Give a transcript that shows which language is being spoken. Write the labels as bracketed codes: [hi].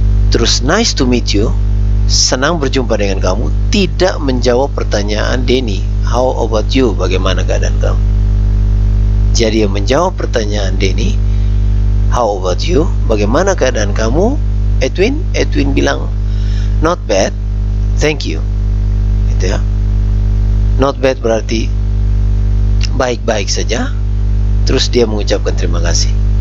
[id] Terus [en] nice to meet you, [id] senang berjumpa dengan kamu, tidak menjawab pertanyaan Denny, [en] how about you? [id] Bagaimana keadaan kamu? Jadi yang menjawab pertanyaan Denny, [en] how about you? [id] Bagaimana keadaan kamu? Edwin bilang [en] not bad, thank you. [id] Gitu ya. [en] Not bad [id] berarti baik-baik saja. Terus dia mengucapkan terima kasih.